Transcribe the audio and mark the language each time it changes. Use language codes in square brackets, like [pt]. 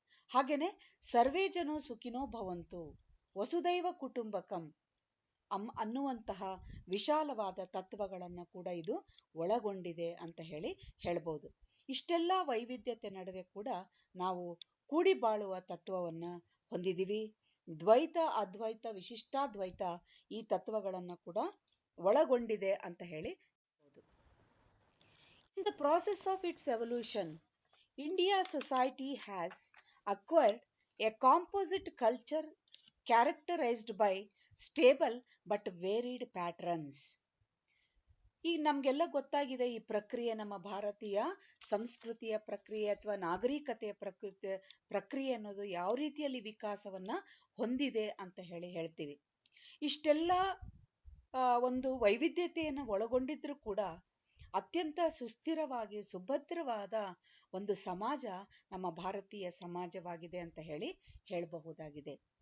[kn] ಹಾಗೇನೆ [sa] ಸರ್ವೇ ಜನೋ ಸುಖಿನೋ ಭವಂತು, ವಸುದೈವ ಕುಟುಂಬಕಂ [kn] ಅನ್ನುವಂತಹ ವಿಶಾಲವಾದ ತತ್ವಗಳನ್ನ ಕೂಡ ಇದು ಒಳಗೊಂಡಿದೆ ಅಂತ ಹೇಳ್ಬೋದು. ಇಷ್ಟೆಲ್ಲ ವೈವಿಧ್ಯತೆ ನಡುವೆ ಕೂಡ ನಾವು ಕೂಡಿ ಬಾಳುವ ತತ್ವವನ್ನ ಹೊಂದಿದೀವಿ. ದ್ವೈತ, ಅದ್ವೈತ, ವಿಶಿಷ್ಟಾದ್ವೈತ ಈ ತತ್ವಗಳನ್ನ ಕೂಡ ಒಳಗೊಂಡಿದೆ ಅಂತ ಹೇಳ್ಬೋದು. [en] In the process of its evolution, India's society has acquired a composite culture characterized by stable but varied patterns. [kn] ಈಗ ನಮಗೆಲ್ಲ ಗೊತ್ತಾಗಿದೆ ಈ ಪ್ರಕ್ರಿಯೆ, ನಮ್ಮ ಭಾರತೀಯ ಸಂಸ್ಕೃತಿಯ ಪ್ರಕ್ರಿಯೆ ಅಥವಾ ನಾಗರಿಕತೆಯ ಪ್ರಕ್ರಿಯೆ ಅನ್ನೋದು ಯಾವ ರೀತಿಯಲ್ಲಿ ವಿಕಾಸವನ್ನ ಹೊಂದಿದೆ ಅಂತ ಹೇಳ್ತೀವಿ. ಇಷ್ಟೆಲ್ಲ ಒಂದು ವೈವಿಧ್ಯತೆಯನ್ನು ಒಳಗೊಂಡಿದ್ರೂ ಕೂಡ ಅತ್ಯಂತ ಸುಸ್ಥಿರವಾಗಿ ಸುಭದ್ರವಾದ ಒಂದು ಸಮಾಜ ನಮ್ಮ ಭಾರತೀಯ ಸಮಾಜವಾಗಿದೆ ಅಂತ ಹೇಳಬಹುದಾಗಿದೆ.